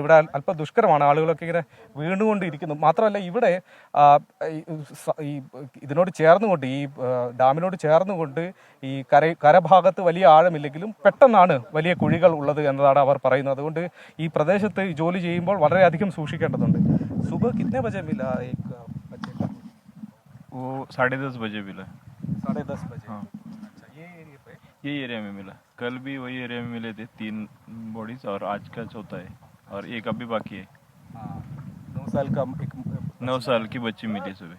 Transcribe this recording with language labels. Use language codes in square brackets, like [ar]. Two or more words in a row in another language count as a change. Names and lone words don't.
[ml] ഇവിടെ അല്പം ദുഷ്കരമാണ്, ആളുകളൊക്കെ ഇങ്ങനെ വീണുകൊണ്ടിരിക്കുന്നു. മാത്രമല്ല ഇവിടെ ഇതിനോട് ചേർന്നുകൊണ്ട്, ഈ ഡാമിനോട് ചേർന്നുകൊണ്ട് ഈ കരഭാഗത്ത് വലിയ ആഴമില്ലെങ്കിലും പെട്ടെന്നാണ് വലിയ കുഴികൾ ഉള്ളത് എന്നതാണ് അവർ പറയുന്നത്. അതുകൊണ്ട് ഈ പ്രദേശത്ത് ജോലി ചെയ്യുമ്പോൾ വളരെയധികം സൂക്ഷിക്കേണ്ടതുണ്ട്. [hi] सुबह कितने बजे मिला एक बच्चे का? वो 10:30 बजे मिला. 10:30 बजे? हाँ, अच्छा, ये एरिया पे? यही एरिया में मिला. कल भी वही एरिया में मिले थे 3 बॉडीज और आज का चौथा है और एक अभी बाकी है. हाँ, 9 साल का एक 9 साल की बच्ची मिली सुबह.